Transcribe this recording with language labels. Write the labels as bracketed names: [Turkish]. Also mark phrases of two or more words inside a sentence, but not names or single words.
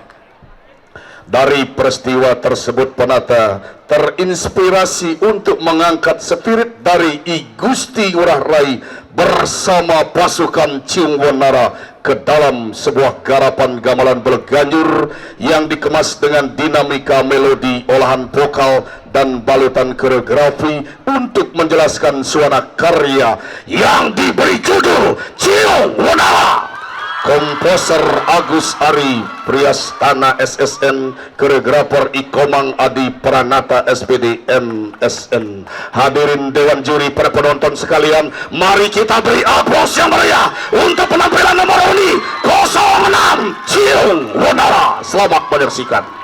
[Indonesian] Dari peristiwa tersebut Penata terinspirasi untuk mengangkat spirit dari I Gusti Ngurah Rai bersama pasukan Ciung Wenara ke dalam sebuah garapan gamelan Beleganjur yang dikemas dengan dinamika melodi, olahan vokal dan balutan koreografi untuk menjelaskan suara karya yang diberi judul Ciung Wenara. Komposer Agus Ari Priyastana SSN, koreografer Ikomang Adi Pranata SPD MSN. Hadirin dewan juri, para penonton sekalian, mari kita beri aplaus yang meriah untuk penampilan nomor ini 06 Ciung Wenara. Selamat menyaksikan.